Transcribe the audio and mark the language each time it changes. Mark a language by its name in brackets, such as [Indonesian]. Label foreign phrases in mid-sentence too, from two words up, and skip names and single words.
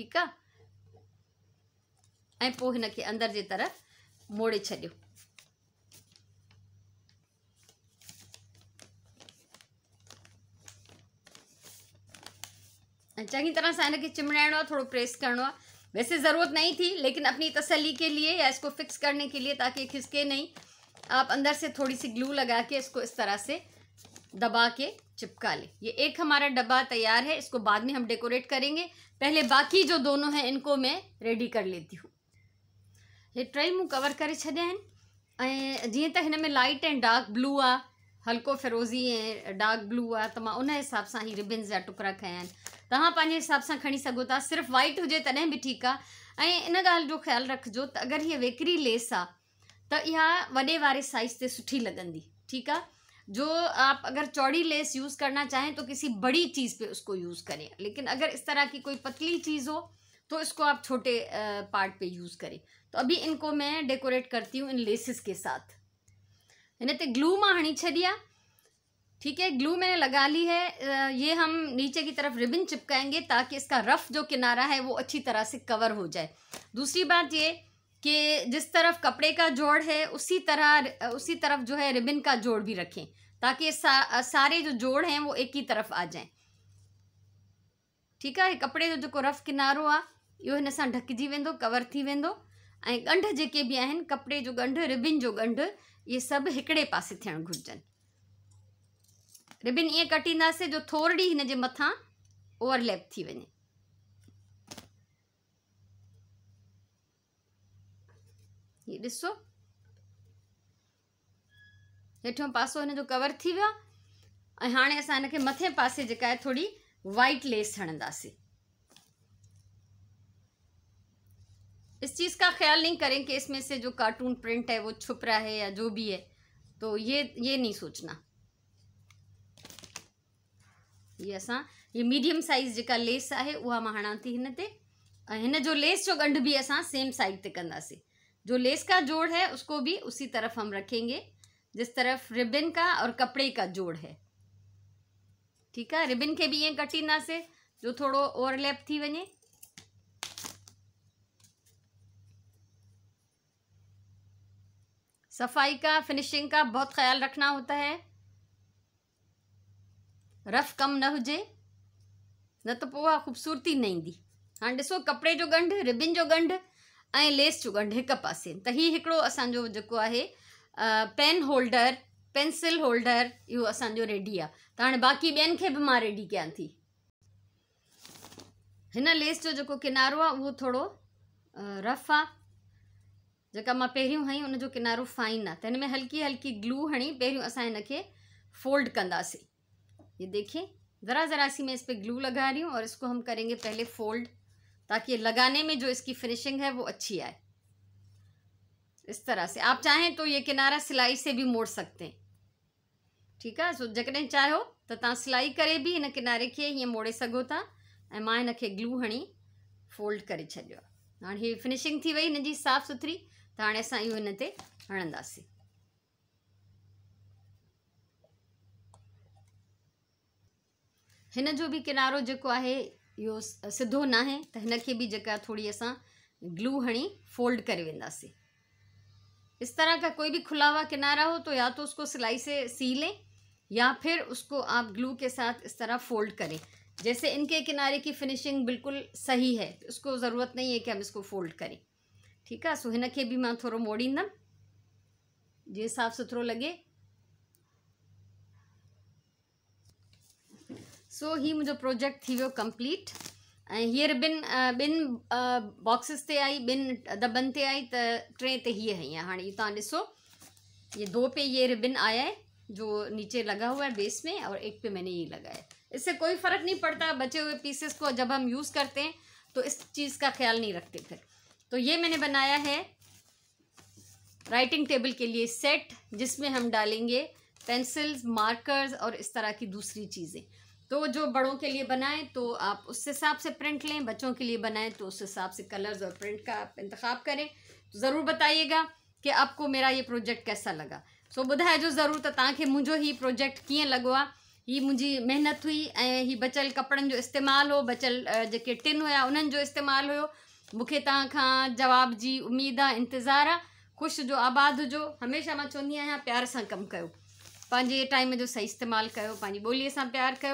[Sindhi] ठीकु आहे, ऐं पोइ हिन खे अंदरि जे तरफ़ मोड़े छॾियो। ऐं चङी तरह सां हिनखे चिमड़ाइणो आहे, थोड़ो प्रेस करणो आहे। [Hindi] वैसे ज़रूरत नहीं थी, लेकिन अपनी तसल्ली के लिए या इसको फिक्स करने के लिए, ताकि खिसके नहीं, आप अंदर से थोड़ी सी ग्लू लगा के इसको इस तरह से दबा के चिपका ले। ये एक हमारा डब्बा तैयार है, इसको बाद में हम डेकोरेट करेंगे। पहले बाकी जो दोनों हैं इनको मैं रेडी कर लेती हूँ। [Sindhi] ये टई मूं कवर करे छॾिया आहिनि। ऐं जीअं त हिन में [English] light and dark blue [Sindhi] आहे, हल्को फिरोज़ी ऐं डार्क ब्लू आहे, त मां उन हिसाब सां ही रिबन्स जा टुकड़ा खया आहिनि। तव्हां पंहिंजे हिसाब सां खणी सघो था, सिर्फ़ु वाइट हुजे तॾहिं बि ठीकु आहे। ऐं इन ॻाल्हि जो ख़्यालु रखिजो त अगरि हीअ वेकरी लेस आहे त इहा वॾे वारे साइज़ ते सुठी लॻंदी, ठीकु आहे। [Hindi] जो आप अगर चौड़ी लेस यूज़ करना चाहें तो किसी बड़ी चीज़ पे उसको यूज़ करें, लेकिन अगर इस तरह की कोई पतली चीज़ हो तो इसको आप छोटे पार्ट पे यूज़ करें। तो अभी इनको मैं डेकोरेट करती हूँ इन लेसेस के साथ। [Sindhi] हिन ते ग्लू मां हणी छॾी आहे, [Hindi] ठीक है, ग्लू मैंने लगा ली है। ये हम नीचे की तरफ रिबन चिपकाएंगे ताकि इसका रफ जो किनारा है वो अच्छी तरह से कवर हो जाए। दूसरी बात ये कि जिस तरफ कपड़े का जोड़ है उसी तरफ जो है रिबन का जोड़ भी रखें, ताकि सारे जो जोड़ हैं वो एक ही तरफ आ जाएं, ठीक है। [Sindhi] कपड़े जो रफ किनारो आहे इहो हिन सां ढकिजी वेंदो, कवर थी वेंदो। ऐं ॻंढ जेके बि आहिनि, कपड़े जो ॻंढ, रिबन जो ॻंढ, ये सभु हिकिड़े पासे थियणु घुरिजनि। रिबन ईअं कटींदासीं जो थोरी हिन जे मथां ओवरलैप थी वञे। ये ॾिसो, हेठियों पासो हिन जो कवर थी वियो आहे। ऐं हाणे असां हिनखे मथे पासे जेका आहे थोरी वाइट लेस हणंदासीं। [Hindi] इस चीज़ का ख्याल नहीं करें कि इसमें से जो कार्टून प्रिंट है वो छुप रहा है या जो भी है, तो ये नहीं सोचना। [Sindhi] ये मीडियम साइज़ जेका लेस आहे उहा मां हणां थी हिन ते। हिन जो लेस जो ॻंढ भी असां [English] same side [Sindhi] ते कंदासीं। [Hindi] जो लेस का जोड़ है उसको भी उसी तरफ हम रखेंगे जिस तरफ रिबन का और कपड़े का जोड़ है, ठीक है। रिबन के भी [Sindhi] ईअं कटींदासीं जो थोड़ो ओवरलैप थी वञे। [Hindi] सफाई का, फिनिशिंग का बहुत ख्याल रखना होता है। [Sindhi] रफ कम न हुजे, न तो पोइ ख़ूबसूरती न ईंदी। हाणे ॾिसो, कपिड़े जो ॻंढ, रिबन जो ॻंढ ऐं लेस जो ॻंढ हिक पासे। त हीउ हिकिड़ो असांजो जेको आहे [English] pen holder, pencil holder, [Sindhi] इहो असांजो रेडी आहे। त हाणे बाक़ी ॿियनि खे बि मां रेडी कयां थी। हिन लेस जो जेको किनारो आहे उहो थोरो रफ आहे। जेका मां पहिरियों हई उनजो किनारो फाइन आहे, त हिन में हल्की हल्की ग्लू हणी पहिरियों असां हिनखे फोल्ड कंदासीं। [Hindi] ये देखिए, ज़रा ज़रा सी मैं इस पर ग्लू लगा रही हूँ और इसको हम करेंगे पहले फोल्ड, ताकि लगाने में जो इसकी फिनिशिंग है वो अच्छी आए। इस तरह से आप चाहें तो ये किनारा सिलाई से भी मोड़ सकते हैं, ठीक है। [Sindhi] सो जकॾहिं चाहियो त तव्हां सिलाई करे भी हिन किनारे खे हीअं मोड़े सघो था। ऐं मां हिनखे ग्लू हणी फोल्ड करे छॾियो आहे। हाणे हीअ फिनिशिंग थी वई हिन जी साफ़ सुथरी। त हाणे असां इहो हिन ते हणंदासीं। हिन जो भी किनारो जेको आहे इहो सिधो न आहे, त हिनखे भी जेका थोड़ी असां ग्लू हणी फोल्ड करे वेंदासीं। [Hindi] इस तरह का कोई भी खुला हुआ किनारा हो तो या तो उसको सिलाई से सी लें या फिर उसको आप ग्लू के साथ इस तरह फोल्ड करें। जैसे इनके किनारे की फिनिशिंग बिल्कुल सही है, तो उसको ज़रूरत नहीं है कि हम इसको फोल्ड करें, ठीक है। [Sindhi] सो हिनखे भी मां थोरो मोड़ींदमि जीअं साफ़ सुथरो लॻे। सो ही मुंहिंजो प्रोजेक्ट थी वियो कंप्लीट। ऐं हीअ रिबन ॿिनि बॉक्सिस ते आई, ॿिनि दॿनि ते आई, त टे ते हीअ हई आहे। हाणे तव्हां ॾिसो, [Hindi] ये 2 पे ये रिबन आया है जो नीचे लगा हुआ है बेस में, और 1 पे मैंने ये लगाया है। इससे कोई फ़र्क नहीं पड़ता, बचे हुए पीसेस को जब हम यूज़ करते हैं तो इस चीज़ का ख्याल नहीं रखते फिर। तो ये मैंने बनाया है [English] writing table [Hindi] के लिए सेट, जिसमें हम डालेंगे पेंसिल्स, मार्कर्स और इस तरह की दूसरी चीज़ें। तो जो बड़ों के लिए बनाएं तो आप उस हिसाब से प्रिंट लें, बच्चों के लिए बनाएं तो उस हिसाब से कलर्स और प्रिंट का आप इंतखाब करें। तो ज़रूर बताइएगा कि आपको मेरा ये प्रोजेक्ट कैसा लगा। [Sindhi] सो ॿुधाइजो ज़रूर त तव्हांखे मुंहिंजो ही प्रोजेक्ट कीअं लॻो आहे। ही मुंहिंजी महिनत हुई ऐं ही बचियल कपिड़नि जो इस्तेमालु हो, बचियल जेके टिन हुया उन्हनि जो इस्तेमालु हुयो। मूंखे तव्हां खां जवाब जी उम्मीद आहे, इंतज़ारु आहे। ख़ुशि हुजो, आबाद हुजो। हमेशह मां चवंदी आहियां प्यार सां कमु कयो, पंहिंजे टाइम जो सही इस्तेमालु कयो, पंहिंजी ॿोलीअ सां प्यारु कयो।